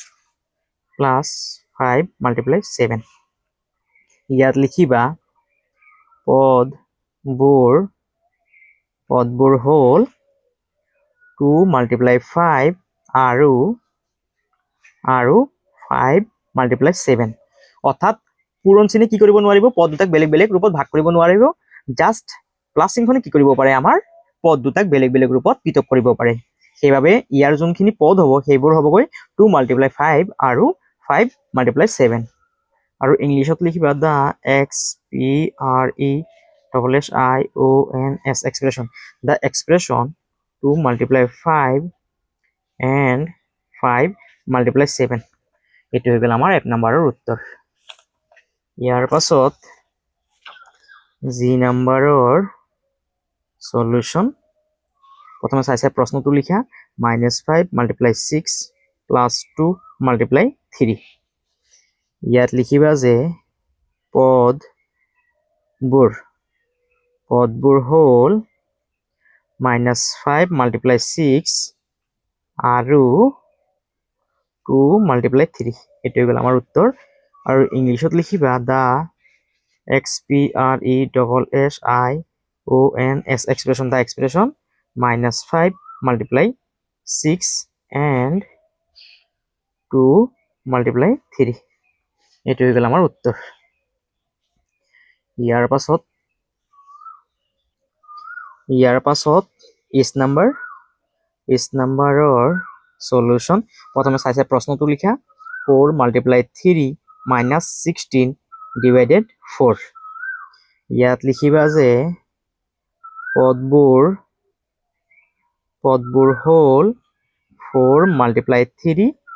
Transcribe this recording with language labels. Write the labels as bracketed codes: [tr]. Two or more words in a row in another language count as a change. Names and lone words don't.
[as] ইয়াত লিখিবা পদবোৰ হল 2 multiply 5 আৰু 5 multiply 7 অৰ্থাৎ পূৰণ চিনে কি কৰিব নোৱাৰিব পদ দুটাক বেলেগ ৰূপত ভাগ কৰিব নোৱাৰিব জাস্ট প্লাস চিনখনে কি কৰিব পাৰে আমাৰ পদ দুটাক বেলেগ ৰূপত পৃথক কৰিব পাৰে সেইভাবে ইয়াৰ যোনখিনি পদ হ'ব সেইবোৰ হ'বগৈ 2 multiply 5 আৰু 5 multiply 7 আৰু ইংলিছত লিখিবা the [en] expression 2 multiply 5 and 5 multiply 7 [as] এইটো হৈ গ'ল আমাৰ এক নম্বৰৰ উত্তৰ ইয়াৰ পাছত জি নম্বৰৰ সলিউশন প্ৰথমে চাইছে প্ৰশ্নটো লিখা [en] -5 multiply 6 plus 2 multiply 3 [as] ইয়াত লিখিবা যে পদবোৰ হল -5 multiply 6 আৰু 2 multiply 3 এইটো হৈ গ'ল আমাৰ উত্তৰ আৰু ইংলিছত লিখিবা [en] the expression -5 multiply 6 and [as] 2 multiply 3 এইটো হৈ গ'ল আমাৰ উত্তৰ ইয়াৰ পাছত ইজ নাম্বাৰৰ সলিউশন প্ৰথমে চাইছে প্ৰশ্নটো লিখা 4 × 3 - 16 / 4 ইয়াত লিখিবা যে পদবোৰ হ'ল 4 × 3